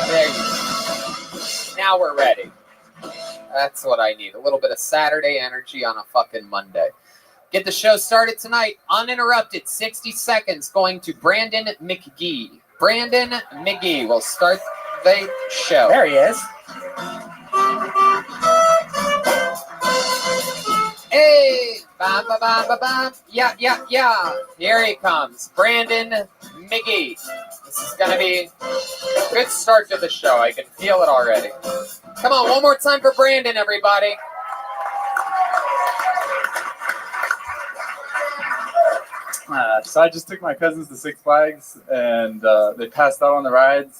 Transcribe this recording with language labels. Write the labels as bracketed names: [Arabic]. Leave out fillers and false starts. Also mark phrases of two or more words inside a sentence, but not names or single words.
[English] There you go. Now we're ready. That's what I need. A little bit of Saturday energy on a fucking Monday. Get the show started tonight, uninterrupted, 60 seconds, going to Brandon McGee. Brandon McGee will start the show. There he is. Hey! Ba, ba, ba, ba, ba. Yeah, yeah, yeah. Here he comes, Brandon McGee. This is going to be a good start to the show. I can feel it already. Come on, one more time for Brandon, everybody. So I just took my cousins to Six Flags, and they passed out on the rides.